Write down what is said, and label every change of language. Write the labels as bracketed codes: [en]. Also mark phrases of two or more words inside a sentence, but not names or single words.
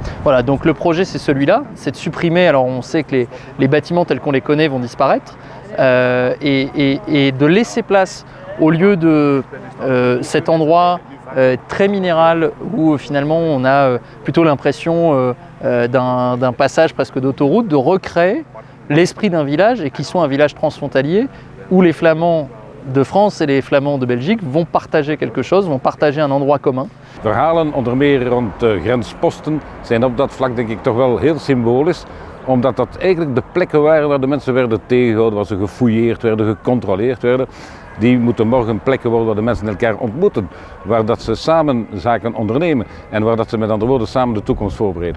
[fr] Voilà, donc le projet c'est celui-là, c'est de supprimer, alors on sait que les bâtiments tels qu'on les connaît vont disparaître, et de laisser place au lieu de cet endroit très minéral où finalement on a plutôt l'impression d'un passage presque d'autoroute, de recréer l'esprit d'un village et qui soit un village transfrontalier où les Flamands de France et les Flamands de Belgique vont partager quelque chose, vont partager un endroit commun. [nl] Verhalen onder meer rond grensposten zijn op dat vlak denk ik toch wel heel symbolisch. Omdat dat eigenlijk de plekken waren waar de mensen werden tegengehouden, waar ze gefouilleerd werden, gecontroleerd werden. Die moeten morgen plekken worden waar de mensen elkaar ontmoeten, waar dat ze samen zaken ondernemen en waar dat ze met andere woorden samen de toekomst voorbereiden.